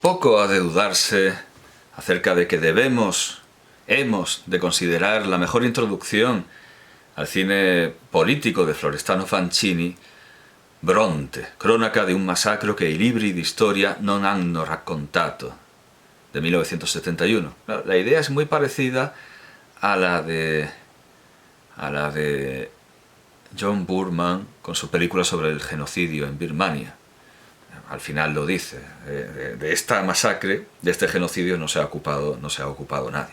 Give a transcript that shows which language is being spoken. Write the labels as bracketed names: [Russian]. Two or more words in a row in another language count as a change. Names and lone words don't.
[Spanish] Poco ha de dudarse acerca de que hemos de considerar la mejor introducción al cine politico de Florestano Fancini Bronte, cronaca de un massacro che i libri di storia non hanno raccontato, de 1971. La idea es muy parecida a la de John Boorman con su película sobre el genocidio en Birmania. Al final lo dice, de esta masacre, de este genocidio no se ha ocupado nadie.